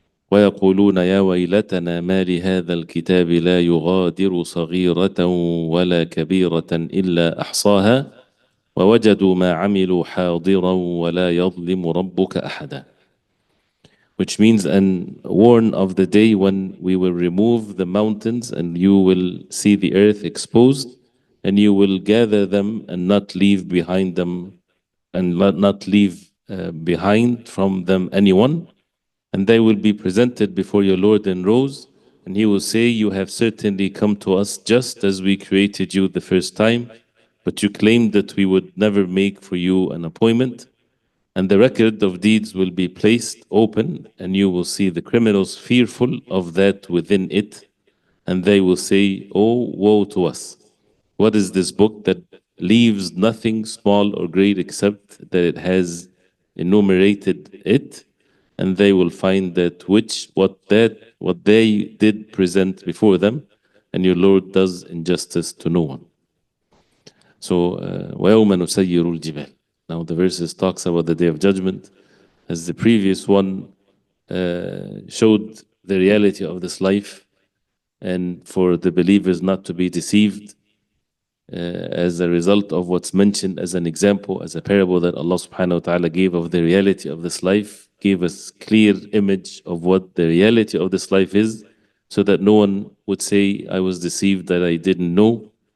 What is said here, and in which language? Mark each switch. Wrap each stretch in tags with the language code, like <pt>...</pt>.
<ar>ويقولون يا ويلتنا ما لهذا الكتاب لا يغادر صغيرة ولا كبيرة إلا أحصاها ووجدوا ما عملوا حاضرا ولا يظلم ربك أحدا.</ar> <en>Which means, and warn of the day when we will remove the mountains and you will see the earth exposed and you will gather them and not leave behind them and not leave behind from them anyone, and they will be presented before your Lord in rows, and he will say, you have certainly come to us just as we created you the first time, but you claimed that we would never make for you an appointment. And the record of deeds will be placed open, and you will see the criminals fearful of that within it, and they will say, oh, woe to us. What is this book that leaves nothing small or great except that it has enumerated it? And they will find that what they did present before them, and your Lord does injustice to no one.</en> <ar>So, وَيَوْمَ نُسَيِّرُ الْجِبَالِ.</ar> <en>Now the verses talks about the Day of Judgment, as the previous one showed the reality of this life, and for the believers not to be deceived as a result of what's mentioned as an example, as a parable that Allah subhanahu wa ta'ala gave of the reality of this life, gave us clear image of what the reality of this life is, so that no one would say, I was deceived, that I didn't know.</en>